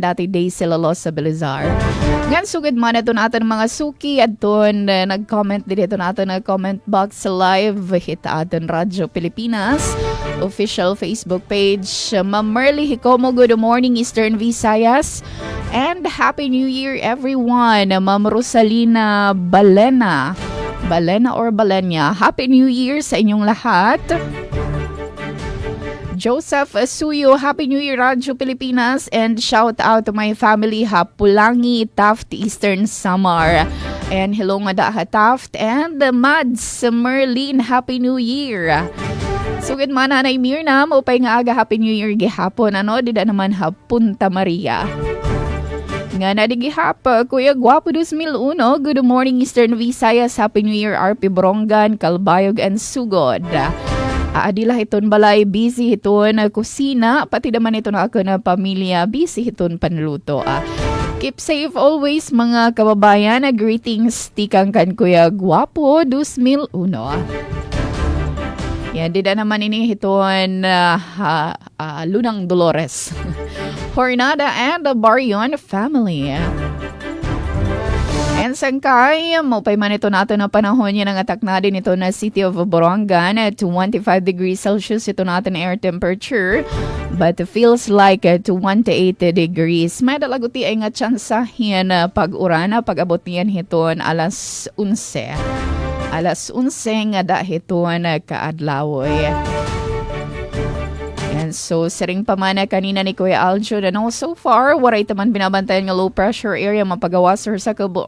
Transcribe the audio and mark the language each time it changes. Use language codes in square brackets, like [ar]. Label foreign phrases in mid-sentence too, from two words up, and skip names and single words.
[war] Dati Daisy Lalos sa Belizar. Ngan sugad man ito na aton mga suki. Adton nag-comment dito na aton na comment box live. Hita aton Radyo Pilipinas. [en] Official Facebook page. Ma'am Merly Hicomo, good morning Eastern Visayas. And Happy New Year everyone. Ma'am Rosalina Balena or Balenya. Happy New Year [tl] sa inyong lahat. [en] Joseph Suyo, Happy New Year Radyo Pilipinas. And shout out to my family Hapulangi, Taft, Eastern Samar. And hello [war] nga ha [en] Taft. And Mads Merlin, Happy New Year. [war] Sugid man Nanay Mirna, maupay nga aga [en] Happy New Year [war] gihapon. Dida naman ha Punta Maria. Nga na di gihap, Kuya Guapo 2001, [en] good morning Eastern Visayas, Happy New Year RP Borongan, Calbayog and Sugod. [war] Adila hiton balay, busy hiton kusina, pati naman ito na ako na pamilya, busy hiton panluto. [en] Keep safe always [war] mga kababayan. Greetings tikang kan Kuya Guapo 2001. Yan, di na naman ini hiton Lunang Dolores. [en] Hornada and the Barion family. [war] And sangkay, maupay man ito natin na panahon niya ng atak na din ito na City of Borongan at [en] 25 degrees Celsius [war] ito natin air temperature. [en] But it feels like 28 degrees. [war] May dalaguti ay nga tsansahin pag-urana pag-abot niyan hiton alas 11. Alas 11 nga da hiton kaadlawoy. And so, siring pa man kanina ni Kuya Aljo na [en] so far, [war] waray taman binabantayan nga [en] low pressure area [war] mapagawas sa kabo.